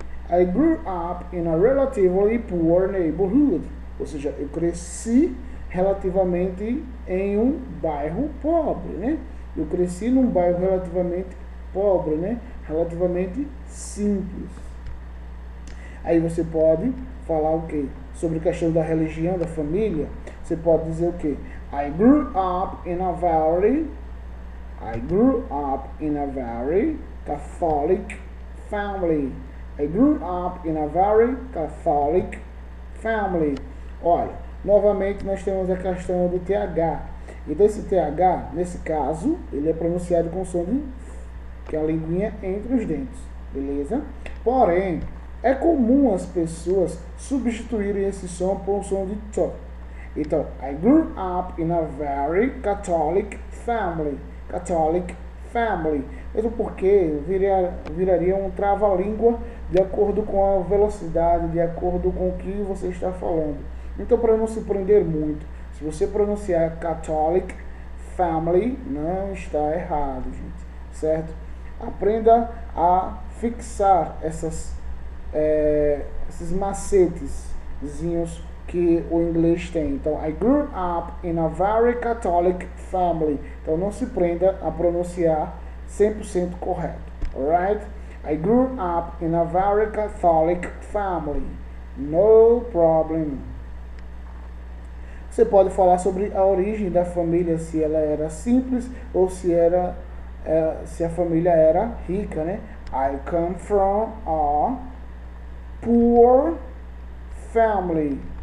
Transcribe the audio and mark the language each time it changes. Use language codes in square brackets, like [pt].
[en] I grew up in a relatively poor neighborhood. [pt] Ou seja, eu cresci relativamente em um bairro pobre, né? Eu cresci num bairro relativamente pobre, né? relativamente simples. Aí você pode falar o quê? Sobre a questão da religião, da família. Você pode dizer o quê? [en] I grew up in a very Catholic family. I grew up in a very Catholic family. [pt] Olha, novamente nós temos a questão do TH. E desse TH, nesse caso, ele é pronunciado com som de, que é a linguinha entre os dentes, beleza? Porém, é comum as pessoas substituírem esse som por um som de T. [en] Então, I grew up in a very Catholic family. Catholic family. [pt] Mesmo porque viraria um trava-língua de acordo com a velocidade, de acordo com o que você está falando. Então, para não se prender muito, se você pronunciar [en] Catholic family, [pt] não está errado, gente. Certo? Aprenda a fixar esses macetezinhos que o inglês tem. [en] Então, I grew up in a very Catholic family. [pt] Então, não se prenda a pronunciar 100% correto. [en] Alright? I grew up in a very Catholic family. No problem. [pt] Você pode falar sobre a origem da família, se ela era simples ou se a família era rica, né? [en] I come from a poor family.